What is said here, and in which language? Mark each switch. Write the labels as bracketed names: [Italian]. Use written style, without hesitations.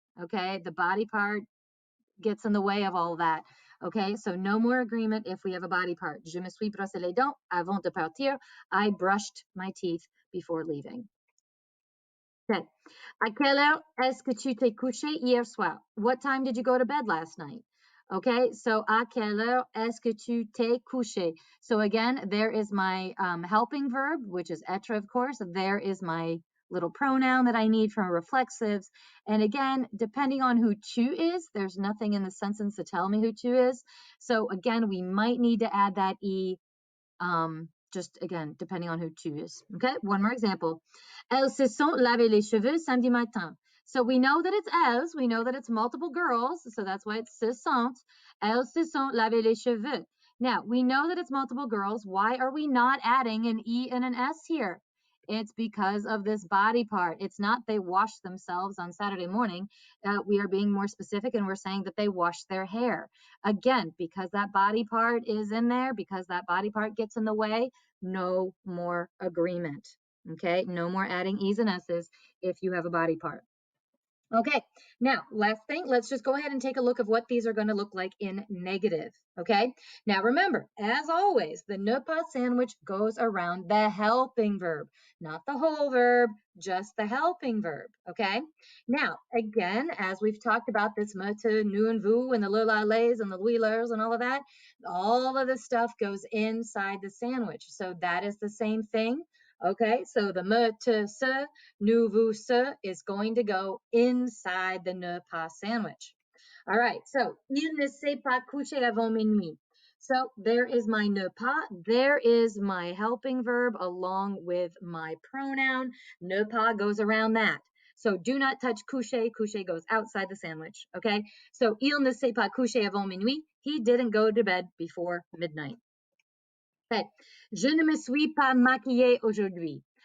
[English] Okay, the body part gets in the way of all that. Okay, so no more agreement if we have a body part. [French] Je me suis brossé les dents avant de partir. [English] I brushed my teeth before leaving. [French] Okay. À quelle heure est-ce que tu t'es couché hier soir? [English] What time did you go to bed last night? [French] Okay, so à quelle heure est-ce que tu t'es couché? [English] So again, there is my helping verb, which is être, of course. There is my little pronoun that I need from reflexives. And again, depending on who tu is, there's nothing in the sentence to tell me who tu is. So again, we might need to add that E, just again, depending on who tu is. Okay, one more example. [French] Elles se sont lavé les cheveux samedi matin. [English] So we know that it's elles, we know that it's multiple girls, so that's why it's [French] se sont. Elles se sont lavé les cheveux. [English] Now, we know that it's multiple girls. Why are we not adding an E and an S here? It's because of this body part. It's not they washed themselves on Saturday morning. We are being more specific and we're saying that they washed their hair. Again, because that body part is in there, because that body part gets in the way, no more agreement. Okay, no more adding E's and S's if you have a body part. Okay, now last thing, let's just go ahead and take a look of what these are going to look like in negative. Okay, now remember, as always, the ne pas sandwich goes around the helping verb, not the whole verb, just the helping verb. Okay, now again, as we've talked about this me, tu, nous, and vous, and the le, la, les, and the lui, leurs, and all of this stuff goes inside the sandwich. So that is the same thing. Okay, so the me, te, se, nous, vous, ce is going to go inside the ne pas sandwich. [French] All right, so il ne s'est pas couché avant minuit. [English] So there is my ne pas, there is my helping verb along with my pronoun. Ne pas goes around that. So do not touch coucher. Coucher goes outside the sandwich, okay? [French] So il ne s'est pas couché avant minuit. [English] He didn't go to bed before midnight. Okay. [French] Je ne me suis pas maquillée aujourd'hui.